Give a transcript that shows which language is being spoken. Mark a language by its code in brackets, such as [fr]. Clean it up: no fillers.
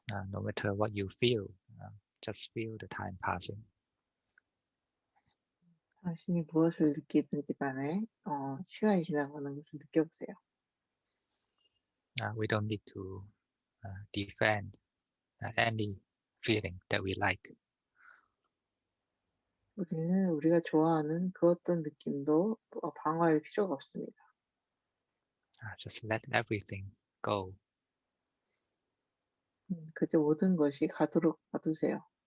[en] no matter what you feel, just feel the time passing. [ko] 당신이 무엇을 느끼든지 간에 시간이 지나가는 것을 느껴보세요. [en] We don't need to defend any feeling that we like. [ko] 우리는 우리가 좋아하는 그 어떤 느낌도 방어할 필요가 없습니다. [en] Just let everything go. [ko] 그저 모든 것이 가도록 놔두세요.